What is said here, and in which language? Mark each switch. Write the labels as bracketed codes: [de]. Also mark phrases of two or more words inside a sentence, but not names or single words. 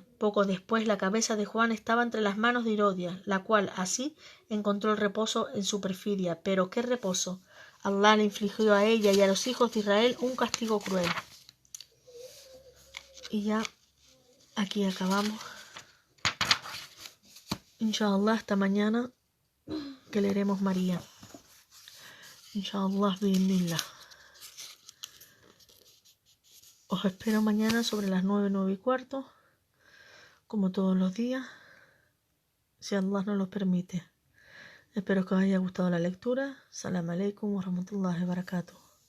[es] Poco después la cabeza de Juan estaba entre las manos de Hirodia, la cual así encontró el reposo en su perfidia. Pero ¿qué reposo? Allah le infligió a ella y a los hijos de Israel un castigo cruel. Y ya aquí acabamos. Inshallah, hasta mañana que leeremos María. [ar] إن شاء الله، بإذن الله. [es] Os espero mañana sobre las 9, 9:15, como todos los días, si Allah nos lo permite. Espero que os haya gustado la lectura. [ar] سلام عليكم ورحمة الله وبركاته.